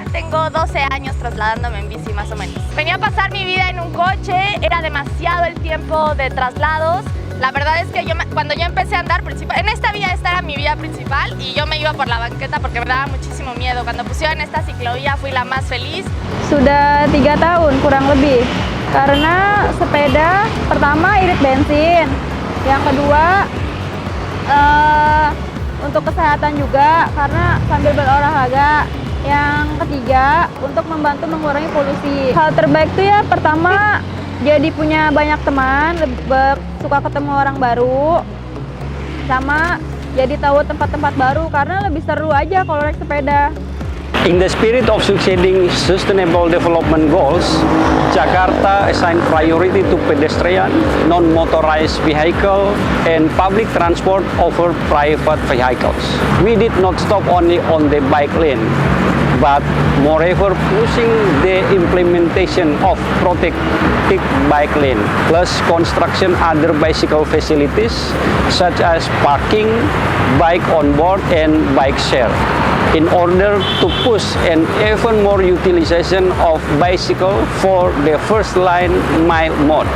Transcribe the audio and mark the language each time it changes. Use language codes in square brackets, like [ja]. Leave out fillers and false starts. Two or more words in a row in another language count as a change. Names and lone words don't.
[es] Tengo 12 años trasladándome en bici más o menos. Venía a pasar mi vida en un coche, era demasiado el tiempo de traslados. La verdad es que cuando yo empecé a andar, en esta vía esta era mi vía principal y yo me iba por la banqueta porque me daba muchísimo miedo. Cuando pusieron esta ciclovía fui la más feliz. [id] Sudah 3 tahun kurang lebih, karena sepeda pertama irit bensin, yang kedua untuk kesehatan juga karena sambil berolahraga, yang ketiga untuk membantu mengurangi polusi. Hal terbaik itu ya pertama jadi punya banyak teman, suka ketemu orang baru, sama jadi tahu tempat-tempat baru karena lebih seru aja kalau naik sepeda. [en] In the spirit of succeeding Sustainable Development Goals, Jakarta assigned priority to pedestrian, non-motorized vehicle, and public transport over private vehicles. We did not stop only on the bike lane, but moreover pushing the implementation of protected bike lane, plus construction other bicycle facilities such as parking, bike on board, and bike share, in order to push an even more utilization of bicycle for the first line mile modes.